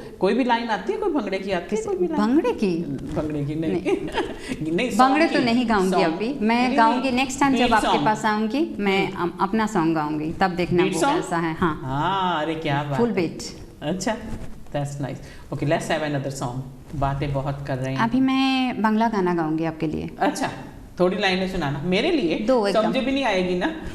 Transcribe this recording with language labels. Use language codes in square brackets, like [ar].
[hi] कोई भी लाइन आती है, कोई भंगड़े की आती है, कोई भी भंगड़े की नहीं नहीं भंगड़े तो नहीं गाऊंगी अभी, मैं गाऊंगी नेक्स्ट टाइम जब आपके पास आऊंगी, मैं अपना सॉन्ग गाऊंगी, तब देखना वो कैसा है। हाँ, अरे क्या बात, फुल बीट। [en] अच्छा, that's nice. Okay, let's have another song. [hi] बातें बहुत कर रहे हैं। अभी मैं बांग्ला गाना गाऊंगी आपके लिए। अच्छा, थोड़ी लाइनें सुनाना मेरे लिए, समझ भी नहीं आएगी ना।